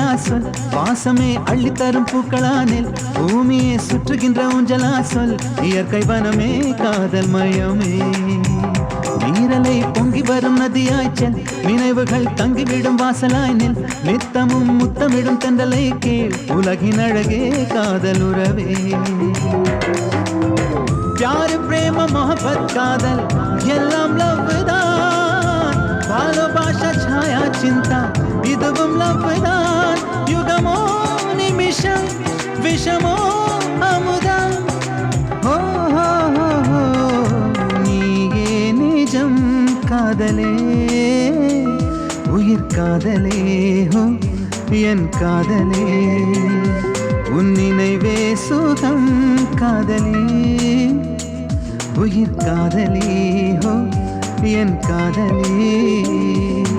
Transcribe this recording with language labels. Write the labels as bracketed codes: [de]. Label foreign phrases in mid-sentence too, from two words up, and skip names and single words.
[ta] சொல், வாசமே அள்ளித்தரும் பூக்களானில், பூமியே சுற்றுகின்ற ஊஞ்சலா சொல், இயற்கை வனமே காதல் மயமே. நீரலை பொங்கி வரும் நதியாய்ச்சல், நினைவுகள் தங்கிவிடும் வாசலாய் நில், நித்தமும் முத்தமிடும் தென்றலை கேள், உலகின் அழகே காதல் உறவே. [hi] प्यार प्रेम मोहब्बत [ta] कादल எல்லாம் லவ் தான், भालोबाशा छाया चिंता இதுவும் லவ் தான். யுகமோ நிமிஷம் விஷமோ அமுதம், ஹோ ஹோ ஹோ ஹோ நீயே நிஜம் காதலே, உயிர் காதலே, ஹோ என் காதலே, உன் நினைவே சுகம் காதலே, உயிர் காதலே, ஹோ என் காதலே.